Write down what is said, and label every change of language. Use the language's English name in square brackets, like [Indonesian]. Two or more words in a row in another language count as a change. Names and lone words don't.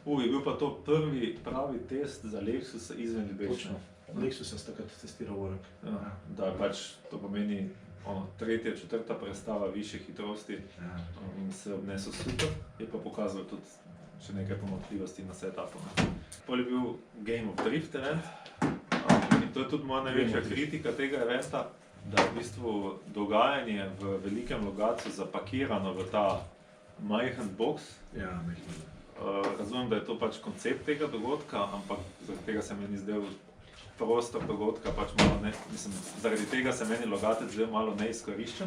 [Slovenian] Je bil pa to prvi pravi test za Lexus izven Ljubečne. Lexus je takrat testiral vrek. Ja, da pač to pomeni tretja, četrta prestava više hitrosti in se obnesel super, je pa pokazal tudi še nekaj pomanjkljivosti na setupu. Pol je bil Game of Drift event in to je tudi moja največja kritika tega eventa, da v bistvu dogajanje v velikem logacu zapakirano v ta majhen boks. Ja, majhen. Razumem, da je to pač koncept tega dogodka, ampak zaradi tega se meni zdel prostor dogodka pač malo ne, mislim, zaradi tega se meni logatec zdel malo neizkoriščen.